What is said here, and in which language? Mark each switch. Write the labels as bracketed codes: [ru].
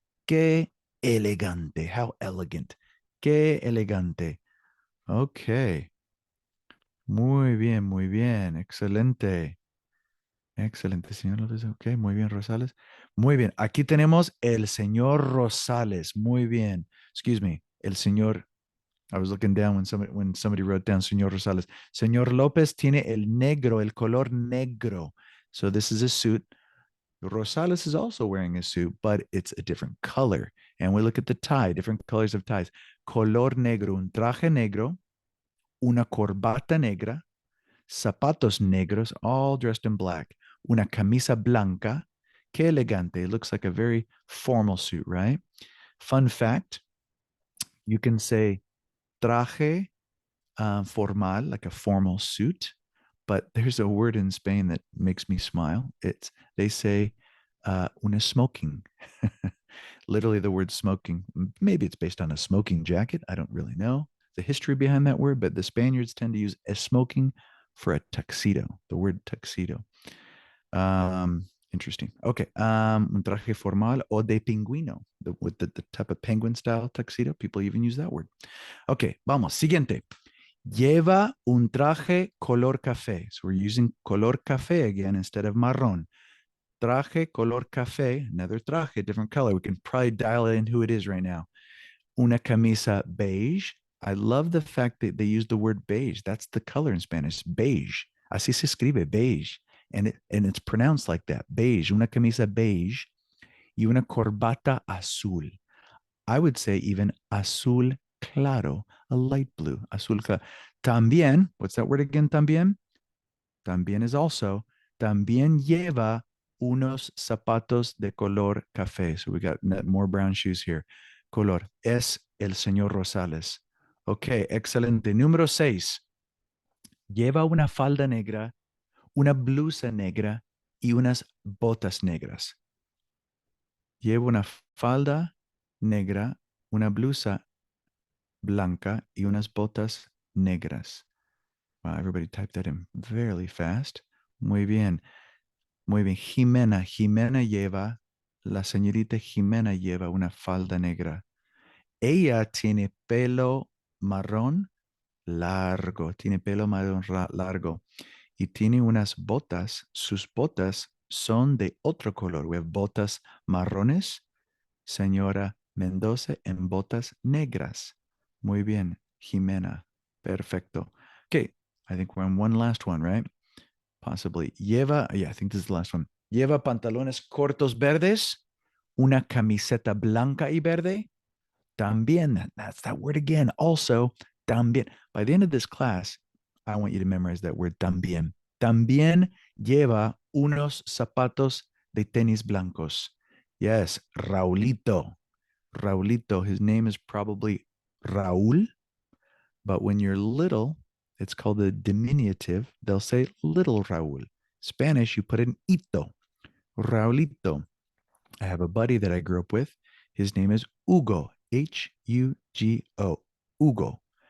[es] Qué elegante. [en] How elegant. [es] Qué elegante. Ok. Muy bien, muy bien. Excelente. Excelente, señor López. Ok, muy bien, Rosales. Muy bien. Aquí tenemos el señor Rosales. Muy bien. [en] Excuse me. [es] El señor. [en] I was looking down when somebody wrote down señor Rosales. [es] Señor López tiene el negro, el color negro. [en] So this is a suit. Rosales is also wearing a suit, but it's a different color. And we look at the tie, different colors of ties. [es] Color negro, un traje negro, una corbata negra, zapatos negros, [en] all dressed in black, [es] una camisa blanca. Que elegante. [en] It looks like a very formal suit, right? Fun fact, you can say traje formal, like a formal suit, but there's a word in Spain that makes me smile. They say una smoking. Literally the word smoking. Maybe it's based on a smoking jacket. I don't really know the history behind that word, but the Spaniards tend to use a smoking for a tuxedo, the word tuxedo. Interesting. Okay. [es] Un traje formal o de pingüino, [en] with the type of penguin style tuxedo. People even use that word. [es] Okay, vamos. Siguiente. Lleva un traje color café. [en] So we're using color café again instead of marrón. Traje color café, another traje, different color. We can probably dial in who it is right now. [es] Una camisa beige. [en] I love the fact that they use the word beige. That's the color in Spanish, beige. [es] Así se escribe, beige. [en] And it's pronounced like that, beige. [es] Una camisa beige y una corbata azul. [en] I would say even azul claro, a light blue, azul claro. También, what's that word again? También? [es] También [en] is also, [es] también lleva unos zapatos de color café. [en] So we got more brown shoes here. [es] Color. Es el señor Rosales. Ok, excelente. Número 6. Lleva una falda negra, una blusa negra y unas botas negras. Lleva una falda negra, una blusa blanca y unas botas negras. [en] Wow, everybody typed that in very fast. [es] Muy bien. Muy bien. Jimena lleva, la señorita Jimena lleva una falda negra. Ella tiene pelo marrón largo, tiene pelo marrón largo y tiene unas botas. Sus botas son de otro color. We have botas marrones, señora Mendoza, en botas negras. Muy bien, Jimena. Perfecto. [en] Okay, I think we're on one last one, right? Possibly. Yeah, I think this is the last one. [es] Lleva pantalones cortos verdes, una camiseta blanca y verde. [en] También, that's that word again. Also, también. By the end of this class, I want you to memorize that word también. [es] También lleva unos zapatos de tenis blancos. [en] Yes, Raulito. Raulito, his name is probably Raúl, but when you're little, it's called a diminutive. They'll say little Raúl. Spanish, you put an ito. Raulito. I have a buddy that I grew up with. His name is Hugo, Hugo. Hugo.